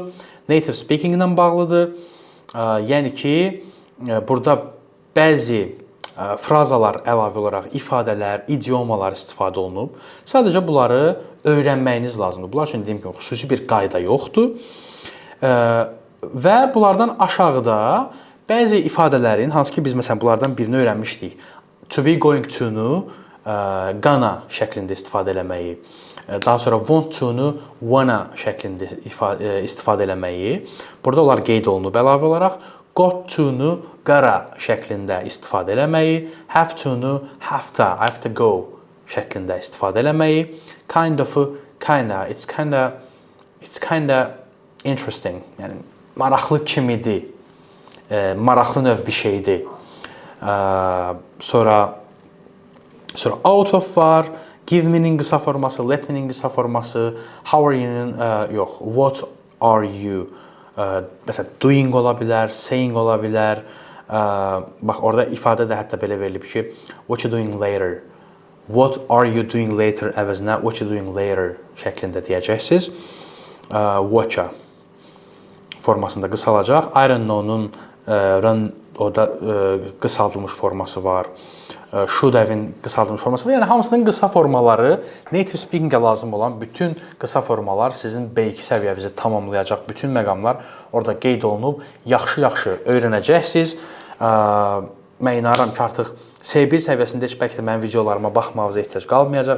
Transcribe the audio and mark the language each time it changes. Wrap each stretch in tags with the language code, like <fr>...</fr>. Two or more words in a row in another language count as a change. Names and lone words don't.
<en>Native speaking</en> <az>ilə bağlıdır. Yəni ki, burada bəzi frazalar əlavə olaraq ifadələr, idiomalar istifadə olunub. Sadəcə bunları öyrənməyiniz lazımdır. Bunlar üçün dediyim kimi xüsusi bir qayda yoxdur. Və bunlardan aşağıda bəzi ifadələrin, hansı ki biz məsələn bunlardan birini öyrənmişdik.</az> <en>To be going to-</en> <az>nu gonna şəklində istifadə eləməyi, daha sonra</az> <en>want to-</en> <az>nu wanna şəklində istifadə eləməyi. Burada onlar qeyd olunub əlavə olaraq.</az> <en>Got to-</en> <az>nu gotta şəklində istifadə eləməyi,</az> <en>have to-</en> <az>nu</az> <en>have to go</en> <az>şəklində istifadə eləməyi,</az> <en>kind of-</en> <az>u kinda,</az> <en>it's kinda interesting,</en> <az>yəni maraqlı kimidir, maraqlı növ bir şeydir. Sonra</az> <en>out of</en> <az>var,</az> <en>give meaning</en> <az>qısa forması,</az> <en>let meaning</en> <az>qısa forması,</az> <en>how are you-</en> <az>nun yox,</az> <en>what are you?</en> <az>Məsələn, doing ola bilər, saying ola bilər. Bax, orada ifadə də hətta belə verilib ki,</az> <en>what you doing later? What are you doing later</en> <az>əvəzinə</az> <en>what you doing later</en> <az>şəklində deyəcəksiniz. Watcha formasında qısalacaq.</az> <en>I don't know-</en> <az>nun orada qısaldılmış forması var.</az> <en>Should have-</en> <az>in qısaldılmış forması var. Yəni hamısının qısa formaları,</az> <en>native speaking-</en> <az>ə lazım olan bütün qısa formalar sizin B2 səviyyənizi tamamlayacaq. Bütün məqamlar orada qeyd olunub. Yaxşı-yaxşı öyrənəcəksiniz. Mən inanıram ki, artıq C1 səviyyəsində heç bəlkə də mənim videolarıma baxmağınıza ehtiyac qalmayacaq.</az>